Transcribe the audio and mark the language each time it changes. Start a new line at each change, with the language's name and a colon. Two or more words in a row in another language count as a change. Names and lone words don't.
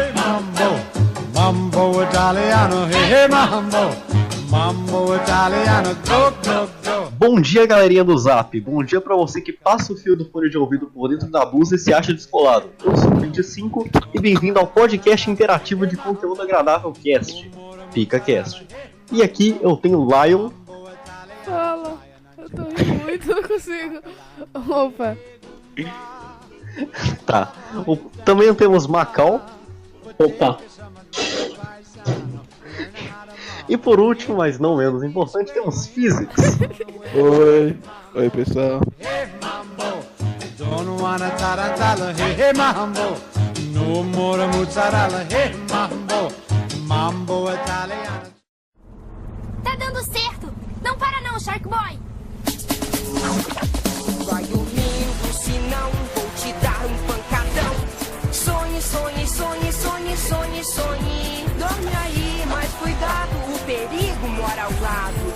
English: Mambo Italiano, hey mambo, mambo Italiano, go, go, go.
Portuguese: Bom dia, galerinha do Zap. Bom dia pra você que passa o fio do fone de ouvido por dentro da blusa e se acha descolado. Eu sou o 25 e bem-vindo ao podcast interativo de conteúdo agradável Cast, PicaCast. E aqui eu tenho o Lion. Fala, eu tô rindo muito, não consigo. Opa. Tá. Também temos Macau. Opa. E por último, mas não menos importante, temos Physics. Oi pessoal.
English: Hey mambo, don't wanna tarantella, hey mambo, no more mozzarella, hey mambo, mambo Italiano.
Portuguese: Tá dando certo! Não para não, Shark Boy! Vai dormindo, senão vou te dar um pancadão. Sonhe, sonhe, sonhe, sonhe, sonhe, sonhe. Dorme aí, mas cuidado, o perigo mora ao lado.